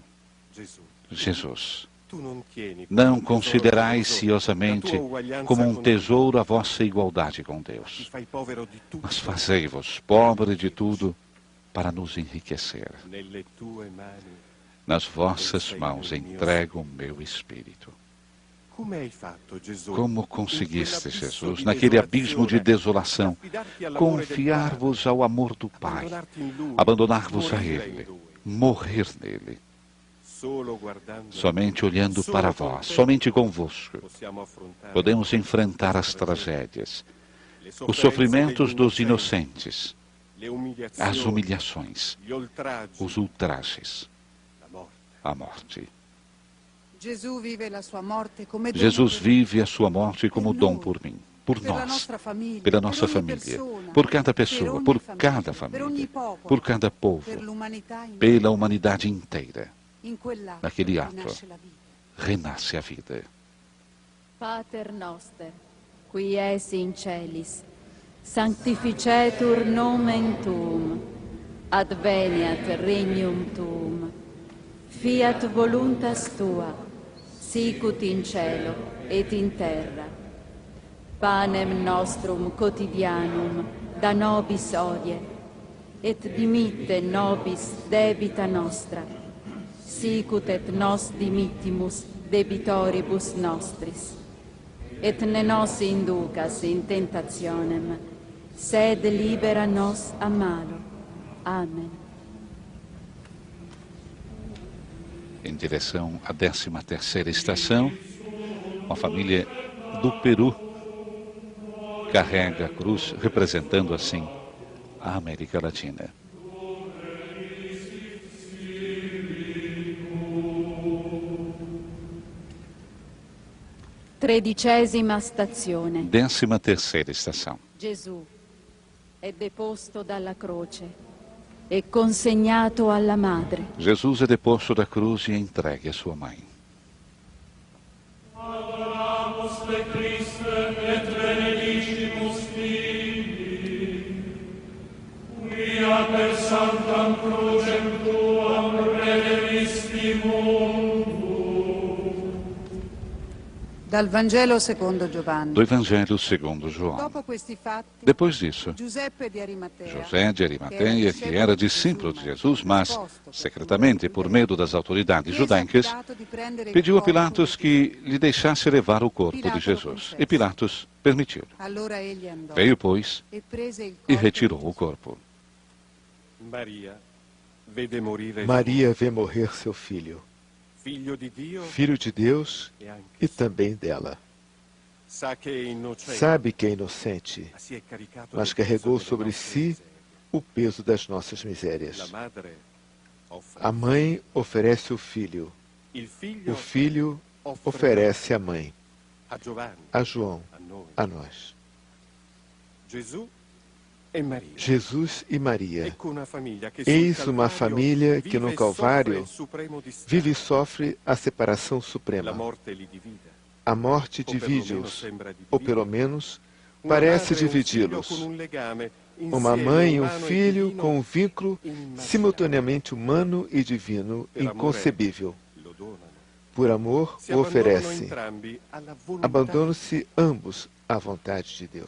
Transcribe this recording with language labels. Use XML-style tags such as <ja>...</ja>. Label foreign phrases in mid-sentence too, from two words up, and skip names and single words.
<it>Gesù,</it> <pt>Jesus,</pt> <it>tu non tieni</it> <pt>não</pt> <it>come un tesoro</it> <pt>considerais</pt> <it>prezioso ciosamente la tua uguaglianza</it> <pt>como um</pt> <it>con</it> <pt>tesouro a vossa igualdade com</pt> <it>Dio. Ti</it> <pt>Deus,</pt> <it>fai povero di tutto</it> <pt>mas fazei-vos pobre de tudo para nos enriquecer.</pt> <it>nelle tue mani.</it> <pt>Nas vossas mãos entrego o meu espírito.</pt> <it>Come hai fatto, Gesù?</it> <pt>Como</pt> <it>in</it> <pt>conseguiste,</pt> <it>quell'abisso</it> <pt>Jesus,</pt> <it>di</it> <pt>naquele abismo de</pt> <it>desolazione,</it> <pt>desolação,</pt> <it>affidarti all'amore del</it> <pt>confiar-vos ao amor do</pt> <it>Padre,</it> <pt>Pai,</pt> <it>abbandonarti in Lui,</it> <pt>abandonar-vos a</pt> <it>morire in</it> <pt>Ele,</pt> <it>Lui.</it> <pt>morrer nele,</pt> <it>Solo guardando</it> <pt>somente olhando</pt> <it>solo</it> <pt>para</pt> <it>con</it> <pt>vós,</pt> <it>te</it> <pt>somente convosco,</pt> <it>possiamo affrontare</it> <pt>podemos enfrentar as tragédias,</pt> <it>le</it> <pt>os</pt> <it>sofferenze</it> <pt>sofrimentos</pt> <it>degli</it> <pt>dos</pt> <it>innocenti,</it> <pt>inocentes,</pt> <it>le umiliazioni,</it> <pt>as humilhações,</pt> <it>gli oltraggi,</it> <pt>os ultrajes,</pt> <it>la morte.</it> <pt>a morte.</pt> <it>Gesù vive la sua morte come dono</it> <pt>Jesus</pt> <it>per</it> <pt>vive a sua morte como dom por mim, por</pt> <it>per la</it> <pt>nós,</pt> <it>nostra famiglia,</it> <pt>pela</pt> <it>per</it> <pt>nossa</pt> <it>ogni</it> <pt>família,</pt> <it>persona,</it> <pt>por cada</pt> <it>per</it> <pt>pessoa,</pt> <it>ogni</it> <pt>por</pt> <it>famiglia,</it> <pt>cada</pt> <it>per ogni</it> <pt>família,</pt> <it>popolo,</it> <pt>por cada povo,</pt> <it>per l'umanità in</it> <pt>pela humanidade inteira.</pt> <it>in quell'atto</it> <pt>naquele atto.</pt> <it>rinasce la vita.</it> <pt>Renasce a vida.</pt> <la>Pater noster, qui es in celis, sanctificetur nomen tuum, adveniat regnum tuum, fiat voluntas tua, sicut in cielo et in terra. Panem nostrum quotidianum da nobis odie, et dimitte nobis debita nostra, sicut et nos dimittimus debitoribus nostris. Et ne nos inducas in tentationem, sed libera nos a malo. Amen.</la> <pt>Em direção à 13ª estação, uma família do Peru carrega a cruz, representando assim a América Latina.</pt> <it>Tredicesima stazione.</it> <pt>13ª estação.</pt> <it>Gesù è deposto dalla croce e consegnato alla madre.</it> <pt>Jesus é deposto da cruz e entregue a sua mãe.</pt> <la>Adoramus te Christe et benedicimus Filii, quia per sanctam crucem tuam redemisti mundo.</la> <it>Dal Vangelo secondo Giovanni.</it> <pt>Do Evangelho segundo João.</pt> <it>Dopo questi fatti,</it> <pt>Depois disso,</pt> <it>Giuseppe di Arimatea,</it> <pt>José de Arimateia, que era discípulo de Jesus, mas secretamente, por medo das autoridades judaicas, pediu a Pilatos que lhe deixasse levar o corpo de Jesus. E Pilatos permitiu.</pt> <it>allora egli andò</it> <pt>Veio, pois,</pt> <it>e prese il</it> <pt>e</pt> <it>corpo</it> <pt>retirou</pt> <it>di</it> <pt>o corpo. Maria vê morrer seu filho,</pt> <it>figlio di Dio</it> <pt>filho de Deus</pt> <it>e anche</it> <pt>e também dela.</pt> <it>sa che è innocente,</it> <pt>Sabe que é inocente,</pt> <it>si è caricato</it> <pt>mas</pt> <it>del</it> <pt>carregou</pt> <it>peso delle</it> <pt>sobre</pt> <it>nostre si miserie.</it> <pt>o peso das nossas</pt> <it>La</it> <pt>misérias.</pt> <it>madre offre</it> <pt>A mãe oferece o filho,</pt> <it>il figlio</it> <pt>o filho oferece a mãe,</pt> <it>a Giovanni,</it> <pt>a João,</pt> <it>a noi.</it> <pt>a nós.</pt> <it>Gesù e Maria.</it> <pt>Jesus e Maria.</pt> <it>Ecco una famiglia che sul</it> <pt>Eis uma</pt> <it>Calvario</it> <pt>família que</pt> <it>vive</it> <pt>no</pt> <it>e soffre</it> <pt>Calvário</pt> <it>il supremo distacco.</it> <pt>vive e sofre a separação</pt> <it>La</it> <pt>suprema.</pt> <it>morte li divide.</it> <pt>A morte</pt> <it>O perlomeno</it> <pt>divide-os,</pt> <it>sembra</it> <pt>ou</pt> <it>dividerli.</it> <pt>pelo menos</pt> <it>Una</it> <pt>parece</pt> <it>madre e un figlio</it> <pt>dividi-los.</pt> <it>con un legame</it> <pt>Uma</pt> <it>insieme</it> <pt>mãe e um</pt> <it>umano e</it> <pt>filho</pt> <it>divino</it> <pt>com um vínculo</pt> <it>immaginabile.</it> <pt>simultaneamente humano e divino,</pt> <it>Per amore</it> <pt>inconcebível.</pt> <it>lo donano.</it> <pt>Por amor,</pt> <it>Si</it> <pt>o</pt> <it>abbandonano</it> <pt>oferece.</pt> <it>entrambi alla volontà</it> <pt>Abandonam-se ambos à vontade de Deus.</pt>